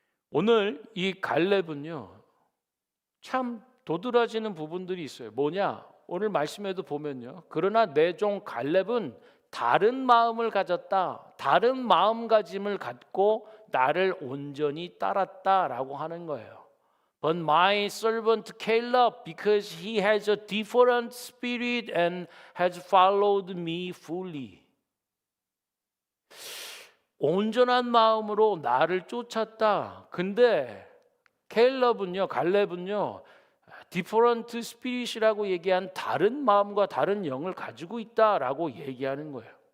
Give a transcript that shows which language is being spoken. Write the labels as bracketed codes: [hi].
[ko] 오늘 이 갈렙은요, 참 도드라지는 부분들이 있어요. 뭐냐? 오늘 말씀에도 보면요, 그러나 내 종 갈렙은 다른 마음을 가졌다, 다른 마음가짐을 갖고 나를 온전히 따랐다라고 하는 거예요. [en] But my servant Caleb, because he has a different spirit and has followed me fully. [ko] 온전한 마음으로 나를 쫓았다. 근데 갈렙은요, [en] different spirit [ko] 이라고 얘기한 다른 마음과 다른 영을 가지고 있다라고 얘기하는 거예요.